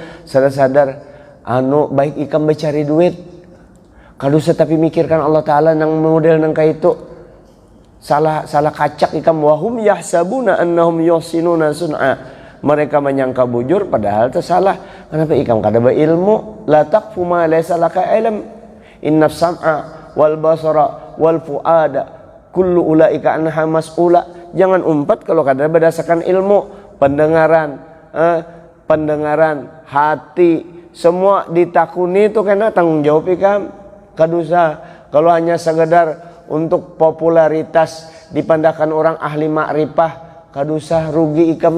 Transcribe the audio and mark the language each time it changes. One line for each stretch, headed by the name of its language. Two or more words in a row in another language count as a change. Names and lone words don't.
Banjar: Sadar-sadar baik ikam mencari duit kadusa tapi mikirkan Allah Ta'ala nang model nang kayak itu. Salah kacak ikam.
Arabic: وهم يحسبون أنهم يحسنون صنعا.
Banjar: Mereka menyangka bujur padahal itu salah. Kenapa ikam kada berilmu?
Arabic: لا تقف ما ليس لك علم إن السمع والبصر والفؤاد كل أولئك عنه مسؤولا.
Banjar: Jangan umpat kalau kada berdasarkan ilmu. Pendengaran, hati, semua ditakuni itu kena tanggung jawab ikam. Kadusa kalau hanya sekedar untuk popularitas dipandangkan orang ahli makrifah, kadusa rugi ikam.